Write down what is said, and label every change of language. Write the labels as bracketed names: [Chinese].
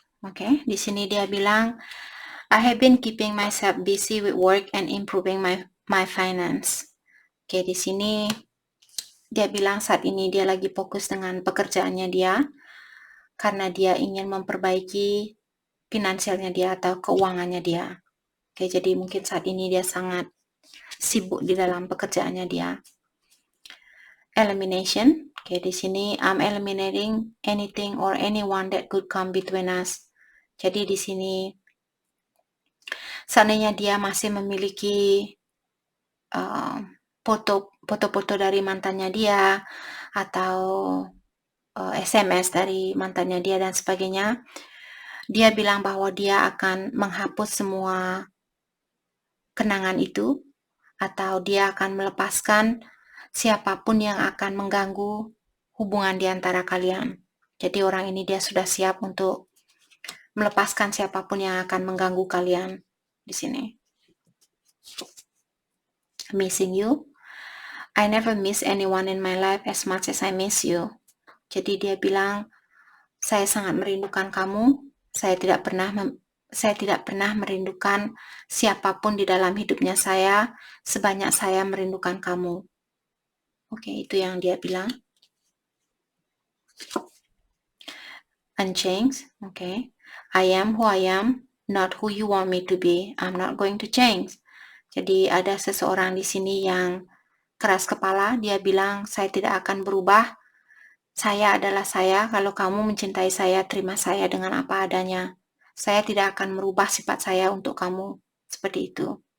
[English] Oke, [Indonesian] di sini dia bilang, [English] I have been keeping myself busy with work and improving my finance. [Indonesian] Oke, di sini dia bilang saat ini dia lagi fokus dengan pekerjaannya dia karena dia ingin memperbaiki finansialnya dia atau keuangannya dia. Oke, jadi mungkin saat ini dia sangat sibuk di dalam pekerjaannya dia. [English] Elimination. Oke, [Indonesian] di sini [English] I'm eliminating anything or anyone that could come between us. [Indonesian] Jadi di sini seandainya dia masih memiliki foto-foto dari mantannya dia atau SMS dari mantannya dia dan sebagainya, dia bilang bahwa dia akan menghapus semua kenangan itu atau dia akan melepaskan siapapun yang akan mengganggu hubungan di antara kalian. Jadi orang ini dia sudah siap untuk melepaskan siapapun yang akan mengganggu kalian di sini. [English] Missing you. I never miss anyone in my life as much as I miss you. [Indonesian] Jadi dia bilang, saya sangat merindukan kamu. Saya tidak pernah merindukan siapapun di dalam hidupnya saya sebanyak saya merindukan kamu. Oke, itu yang dia bilang. [English] Unchanged. Okay. I am who I am, not who you want me to be. I'm not going to change. [Indonesian] Jadi ada seseorang di sini yang keras kepala. Dia bilang, saya tidak akan berubah. Saya adalah saya. Kalau kamu mencintai saya, terima saya dengan apa adanya. Saya tidak akan merubah sifat saya untuk kamu. Seperti itu.